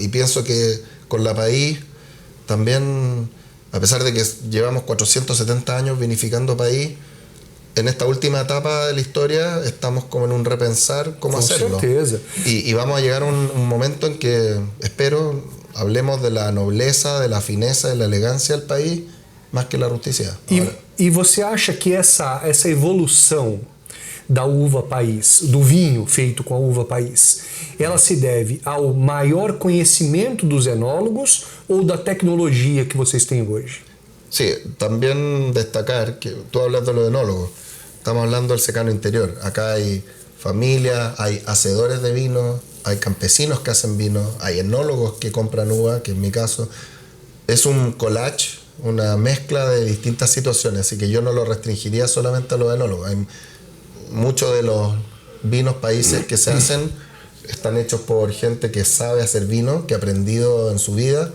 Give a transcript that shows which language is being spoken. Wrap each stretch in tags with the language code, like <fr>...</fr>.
<es>Y pienso que con la país también, a pesar de que llevamos 470 años vinificando país, en esta última etapa de la historia estamos como en un repensar cómo hacerlo.</es> <pt>Certeza.</pt> <es>Y vamos a llegar a un momento en que, espero, hablemos de la nobleza, de la fineza, de la elegancia del país, más que la rusticidad.</es> <pt>E você acha que essa evolução da uva país, do vinho feito com a uva país, ela se deve ao maior conhecimento dos enólogos ou da tecnologia que vocês têm hoje?</pt> <es>Sí, también destacar que tú hablas de los enólogos, estamos hablando del secano interior. Acá hay familias, hay hacedores de vino, hay campesinos que hacen vino, hay enólogos que compran uva, que en mi caso es un collage, una mezcla de distintas situaciones, así que yo no lo restringiría solamente a los enólogos. Hay muchos de los vinos países que se hacen están hechos por gente que sabe hacer vino, que ha aprendido en su vida.</es>